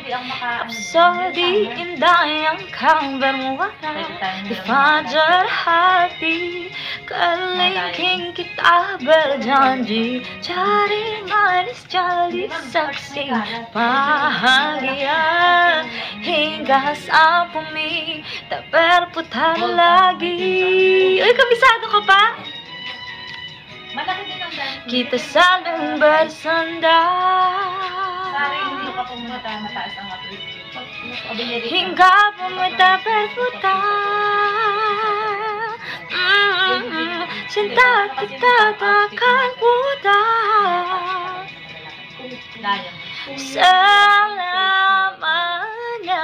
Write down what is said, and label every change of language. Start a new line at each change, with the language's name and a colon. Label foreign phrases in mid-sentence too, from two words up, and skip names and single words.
Indonesian: Absodi indah yang kau bermuara di fajar hati. Kelingking kita berjanji, cari manis jadi saksi bahagia hingga sang bumi tak berputar lagi.
Filipino: Uy, kabisado ka pa? Malaki din ang dance.
Indonesian: Kita saling bersandar
Filipino: Hindi ka pumunta, mataas ang appreciation.
Indonesian: hingga bumi tak berputar. Cinta kita takkan pudar selamanya.